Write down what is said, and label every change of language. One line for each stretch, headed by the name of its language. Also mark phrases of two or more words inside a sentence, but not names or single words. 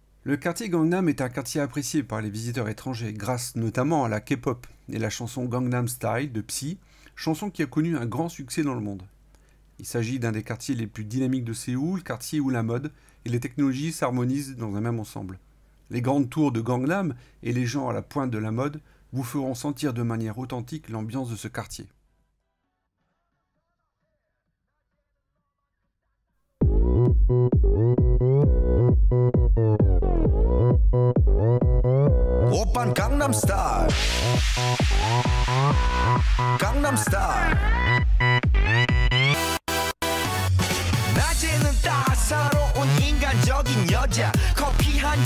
French: Le quartier Gangnam est un quartier apprécié par les visiteurs étrangers grâce notamment à la K-pop et la chanson Gangnam Style de Psy, chanson qui a connu un grand succès dans le monde. Il s'agit d'un des quartiers les plus dynamiques de Séoul, quartier où la mode et les technologies s'harmonisent dans un même ensemble. Les grandes tours de Gangnam et les gens à la pointe de la mode vous feront sentir de manière authentique l'ambiance de ce quartier.
Korean: 오빤 강남 스타일 강남 스타일 낮에는 따사로운 인간적인 여자 커피 한